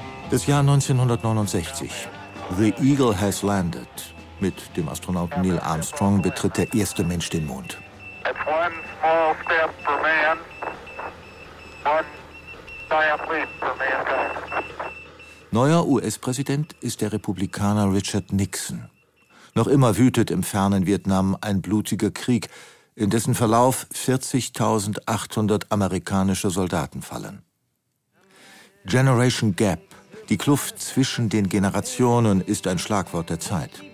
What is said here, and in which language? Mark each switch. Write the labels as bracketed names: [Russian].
[German] Das Jahr 1969. [English] The Eagle has landed. [German] Mit dem Astronauten Neil Armstrong betritt der erste Mensch den Mond. [English] That's one small step for man, one giant leap for mankind. [German] Neuer US-Präsident ist der Republikaner Richard Nixon. Noch immer wütet im fernen Vietnam ein blutiger Krieg, in dessen Verlauf 40.800 amerikanische Soldaten fallen. Generation Gap. Die Kluft zwischen den Generationen ist ein Schlagwort der Zeit.